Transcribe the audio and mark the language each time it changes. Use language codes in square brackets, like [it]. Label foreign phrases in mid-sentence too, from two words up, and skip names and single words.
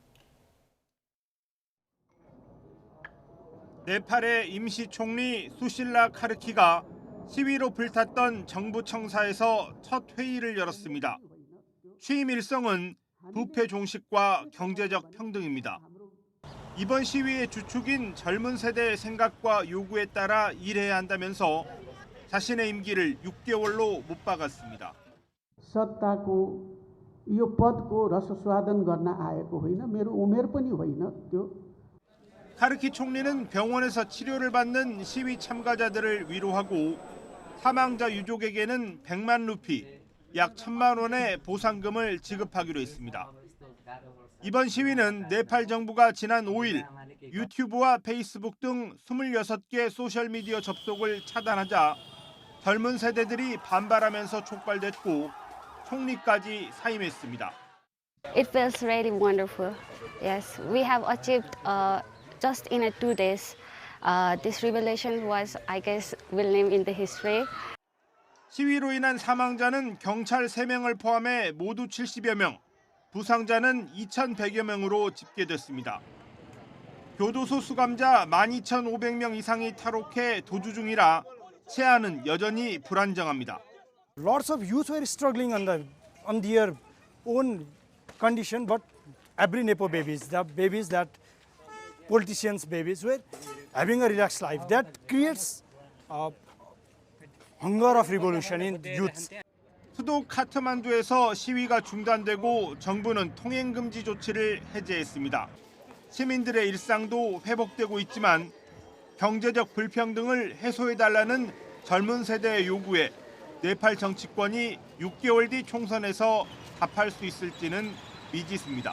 [ko] 네팔의 임시 총리 수실라 카르키가 시위로 불탔던 정부 청사에서 첫 회의를 열었습니다. 취임 일성은 부패 종식과 경제적 평등입니다. 이번 시위의 주축인 젊은 세대의 생각과 요구에 따라 일해야 한다면서 자신의 임기를 6개월로 못 박았습니다. [ne] सत्ताको यो पदको रसस्वादन गर्न आएको होइन मेरो उमेर पनि होइन त्यो [ko] 카르키 총리는 병원에서 치료를 받는 시위 참가자들을 위로하고 사망자 유족에게는 100만 루피, 약 1,000만 원의 보상금을 지급하기로 했습니다. 이번 시위는 네팔 정부가 지난 5일 유튜브와 페이스북 등 26개 소셜미디어 접속을 차단하자 젊은 세대들이 반발하면서 촉발됐고 총리까지 사임했습니다. [en] It feels really wonderful. Yes, we have achieved just in 2 days. This revelation was, I guess, will name in the history. [ko] 시위로 인한 사망자는 경찰 3명을 포함해 모두 70여 명, 부상자는 2,100여 명으로 집계됐습니다. 교도소 수감자 12,500명 이상이 탈옥해 도주 중이라 치안은 여전히 불안정합니다. [en] Lots of youth were struggling on their own condition, but every Nepo babies, the babies that politicians' babies were having a relaxed life. That creates hunger of revolution in youth. [ko] 수도 카트만두에서 시위가 중단되고 정부는 통행금지 조치를 해제했습니다. 시민들의 일상도 회복되고 있지만 경제적 불평등을 해소해달라는 젊은 세대의 요구에 네팔 정치권이 6개월 뒤 총선에서 답할 수 있을지는 미지수입니다.